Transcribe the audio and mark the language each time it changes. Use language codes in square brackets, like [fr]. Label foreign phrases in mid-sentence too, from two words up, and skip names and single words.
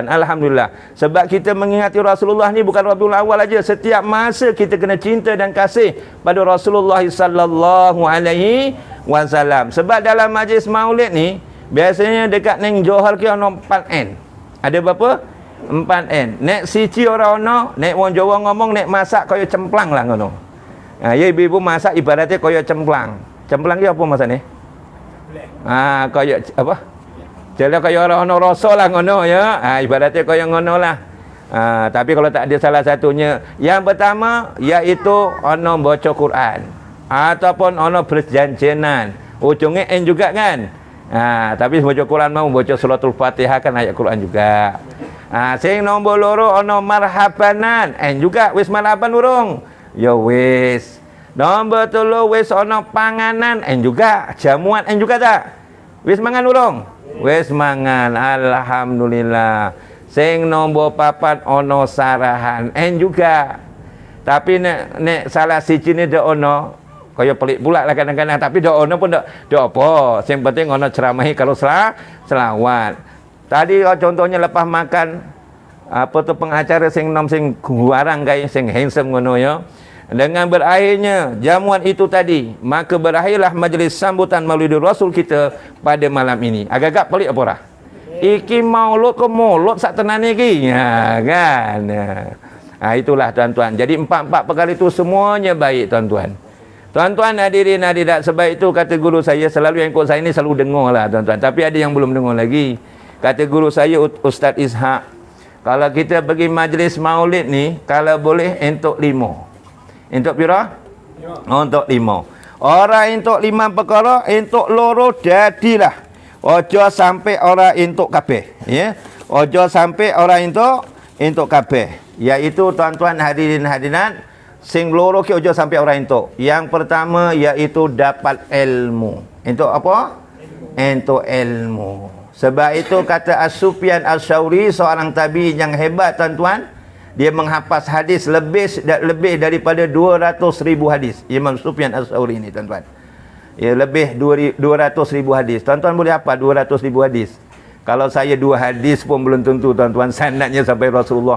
[ms] Alhamdulillah. Sebab kita mengingati Rasulullah ni bukan Rabiul Awal aja. Setiap masa kita kena cinta dan kasih pada Rasulullah [ar] صلى الله عليه وسلم. [ms] Sebab dalam majlis maulid ni biasanya dekat neng Johor ke ono 4N. Ada berapa? 4N. [jv] Nek sici orang ono, nek wong Jawa ngomong nek masak kaya cemplang lah ngono. [ms] Ya ibu-ibu masak ibaratnya kaya cemplang. Cemplang dia apa masa ni? Kaya apa? Jadi kaya orang rasa lah ngono ya. [jv] Ibaratnya kaya ngono lah. [ms] Tapi kalau tak ada salah satunya, yang pertama iaitu ono baca Quran ataupun ono berjanjenan. Ujungnya N juga kan? Tapi baca Quran mau baca suratul Fatihah kan ayat Quran juga. [jv] Sing nombor loro ono marhabanan, N juga wis marhaban urung. Ya wis. Nombor 3 wis ana panganan, [ms] juga jamuan juga tak? [jv] Wis mangan urung? Wis mangan, alhamdulillah. Sing nombor papat ono sarahan. [ms] Juga. [jv] Tapi nek salah siji ni dak ono. [ms] Kaya pelik pula lah kadang-kadang, tapi [jv] dak ono [ms] pun dak apa. [jv] Sing penting ono ceramahi [ms] kalau selawat. Tadi contohnya lepas makan apa tu pengacara [jv] sing nom sing guarang gaya sing handsome ngono ya. [ms] Dengan berakhirnya jamuan itu tadi, maka berakhirlah majlis sambutan Maulidul Rasul kita pada malam ini. Agak-agak pelik apa dah? [jv] Iki maulud ke mulut sak tenane iki. [ms] Ya kan. Itulah tuan-tuan. Jadi empat-empat perkara itu semuanya baik tuan-tuan. Tuan-tuan hadirin hadirat, sebab itu kata guru saya, selalu yang ikut saya ni selalu dengar lah tuan-tuan. Tapi ada yang belum dengar lagi. Kata guru saya Ustaz Ishak, kalau kita pergi majlis maulid ni, kalau boleh entuk 5. [jv] Entuk pira? [ms] Untuk 5. [jv] Orang entuk 5 perkara, entuk loro jadilah. Ojo sampai orang entuk kabeh, ya. Ojo sampai orang entuk kabeh. [ms] Iaitu tuan-tuan hadirin hadirat, [jv] sing loro ki ojo sampai orang entuk. [ms] Yang pertama iaitu dapat ilmu. [jv] Entuk apa? Entuk ilmu. [ms] Sebab itu kata As-Sufyan As-Syauri, seorang tabi'in yang hebat tuan-tuan, dia menghafaz hadis lebih daripada 200,000 hadis. Imam Sufyan As-Syauri ini tuan-tuan. Ya, lebih 200,000 hadis. Tuan-tuan boleh apa 200,000 hadis? Kalau saya 2 hadis pun belum tentu tuan-tuan sanadnya sampai Rasulullah.